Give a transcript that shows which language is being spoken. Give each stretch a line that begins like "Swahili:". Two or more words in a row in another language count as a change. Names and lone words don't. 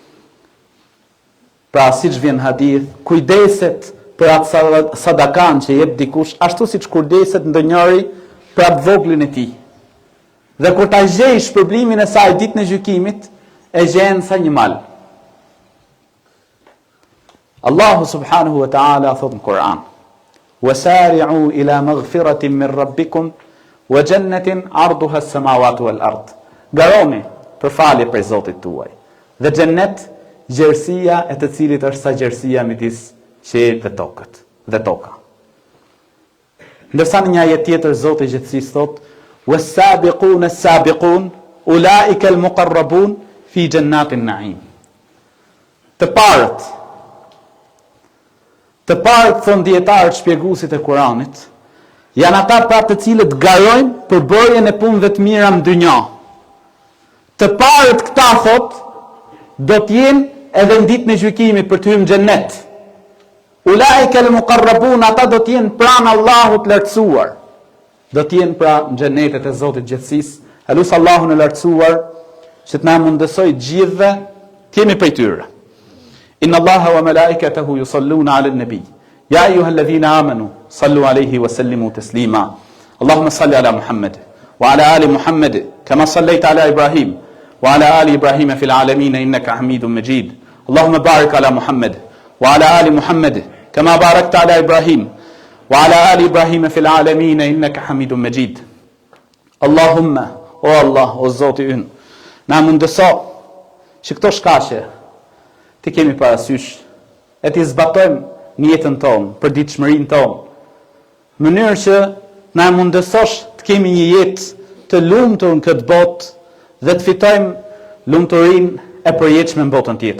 Albanian: Pra siç vjen hadith, kujdeset për atë sadakan që jep dikush, ashtu siç kujdeset ndonjëri për atë voglin e tij. Dhe kur ta gjej shpërblimin e saj ditën e gjykimit, e gjen sa një mal. Allahu
Arabic: سبحانه وتعالى
Albanian: thot në Kur'an:
Arabic: "وسارعوا إلى مغفرة من ربكم وجنة عرضها السماوات والأرض."
Albanian: Garoni për falje prej Zotit tuaj. Dhe xhennet, gjerësia e të cilit është sa gjerësia midis qiellit dhe toka. Ndërsa në një ajet tjetër Zoti i gjithësisë thot:
Arabic: "والسابقون السابقون أولئك المقربون في جنات النعيم."
Albanian: Të parët thon dietarët shpjeguesit e Kuranit, janë ata pra të cilët garojnë për bërjen e punëve të mira në dynja. Të parët këta thot do të jenë edhe në ditën e gjykimit për të hyrë në xhennet.
Arabic: أولئك المقربون,
Albanian: ata do të jenë pranë Allahut lartësuar. Do të jenë pra në xhenetet e Zotit gjithësisë. Elus Allahun e lartësuar që të na mundësoj gjithëve të jemi prej tyre.
Arabic: إن الله وملائكته يصلون على النبي. يا أيها الذين آمنوا صلوا عليه وسلموا تسليما. اللهم صل على محمد وعلى آل محمد كما صليت على إبراهيم وعلى آل إبراهيم في العالمين إنك حميد مجيد. اللهم بارك على محمد وعلى آل محمد كما باركت على إبراهيم وعلى آل إبراهيم في العالمين إنك حميد مجيد.
Albanian: Allahumma, o Allah, o Zoti ynë, na mundëso që këto shkaqe të kemi parasysh, e të zbatojmë në jetën tonë, për ditëshmërinë tonë, në mënyrë që na mundësosh të kemi një jetë të lumtur në këtë botë dhe të fitojmë lumturinë e përjetshme në botën tjetër.